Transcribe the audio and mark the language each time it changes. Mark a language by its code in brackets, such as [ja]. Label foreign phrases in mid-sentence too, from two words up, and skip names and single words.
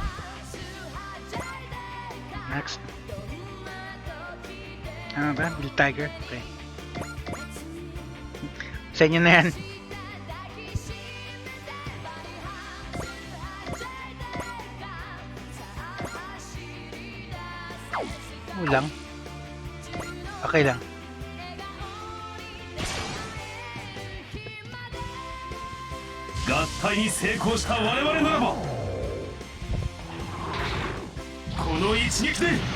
[tl] Next. Ano ba? Blue Tiger? Okay. Sa inyo na yan. Ulang. Okay lang. [ja] 合体に成功した我々ならばこの一撃で